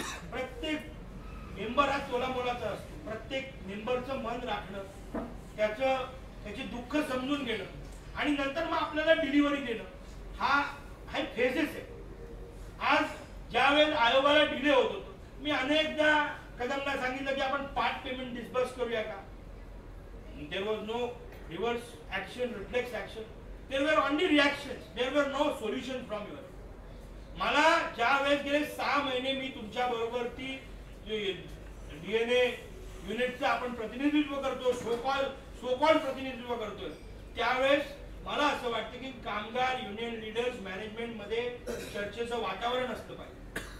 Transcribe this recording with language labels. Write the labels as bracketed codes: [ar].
[mr] प्रत्येक मेंबर हा तोलामोलाचा असतो. प्रत्येक मेंबरचं मन राखणं, त्याचे दुःख समजून घेणं आणि नंतर मग आपल्याला डिलिव्हरी देणं, हा फेजेस आहे. आज ज्या वेळेस आयोगाला डिले होत होतो, मी अनेकदा कदमला सांगितलं की आपण पार्ट पेमेंट डिस्बर्स करूया का? [en] there was no reverse action, reflex action. There were only reactions. There were no solutions from your. [mr] मला ज्या वेळेस गेले 6 महिने मी तुमच्या बरोबर ती DNA युनिटचं आपण प्रतिनिधित्व करतो, सो कॉल प्रतिनिधित्व करतोय, त्यावेळेस मला असं वाटतं की कामगार युनियन लीडर्स मॅनेजमेंट मध्ये चर्चेचं वातावरण असलं पाहिजे.